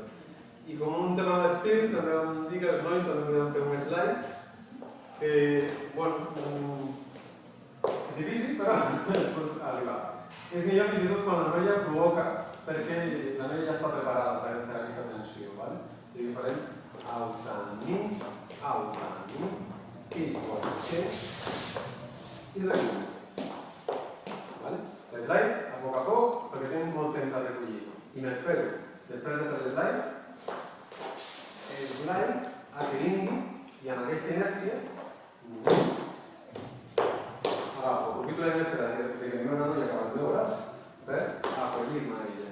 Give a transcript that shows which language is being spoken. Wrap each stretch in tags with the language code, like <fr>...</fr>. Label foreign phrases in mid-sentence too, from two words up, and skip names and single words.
<ca>I com un tema d'estil, també vam dir que els nois també podem fer un slide, que, bueno, és difícil, però es pot arribar. És millor fins i tot quan la noia provoca, perquè la noia ja està preparada per entrar en aquesta tensió, vale? I que farem</ca> <en>out and in, kickball change</en> <ca>i recull. Vale? L'slide, a poc, perquè tenim molt temps a recollir. I m'espero, després de fer l'slide, a que vingui i amb aquesta inèrcia agafo, aprofito la inèrcia de que em ve una noia cap al meu braç per acollir-me a ella.</ca>